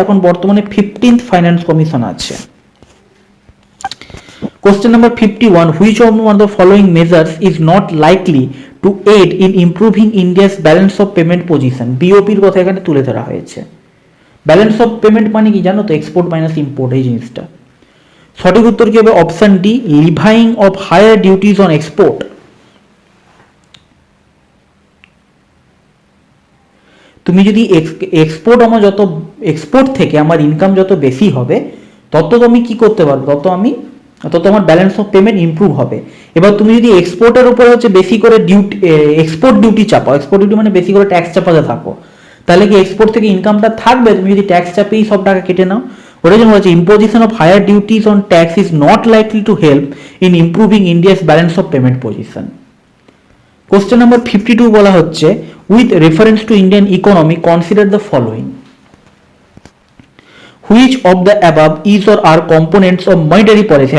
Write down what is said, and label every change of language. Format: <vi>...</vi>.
<bn>এখন বর্তমানে 15th finance commission আছে।</bn> <en>Question number 51, which of one of the following measures is not likely to aid in improving India's balance of payment position?</en> <bn>BOP এর কথা এখানে তুলে ধরা হয়েছে। ব্যালেন্স অফ পেমেন্ট মানে কি জানো তো? এক্সপোর্ট মাইনাস ইম্পোর্ট, এই জিনিসটা। সঠিক উত্তর কি হবে?</bn> <en>Option D, levying of higher duties on export.</en> <bn>তুমি যদি এক্সপোর্ট, আমার যত এক্সপোর্ট থেকে আমার ইনকাম যত বেশি হবে, তত তুমি কি করতে পারবে, তত আমার ব্যালেন্স অফ পেমেন্ট ইমপ্রুভ হবে। এবার তুমি যদি এক্সপোর্টের উপরে হচ্ছে বেশি করে এক্সপোর্ট ডিউটি চাপাও, এক্সপোর্ট ডিউটি মানে বেশি করে ট্যাক্স চাপাতে থাকো, তাহলে কি এক্সপোর্ট থেকে ইনকামটা থাকবে? তুমি যদি ট্যাক্স চাপেই সব টাকা কেটে নাও। ওটা যেমন হচ্ছে,</bn> <en>Imposition of higher duties on tax is not likely to help in improving India's balance of payment position. Question number 52</en> <bn>বলা হচ্ছে,</bn> <en>With reference to Indian economy consider the following. Which of the above is or are components of monetary policy?</en>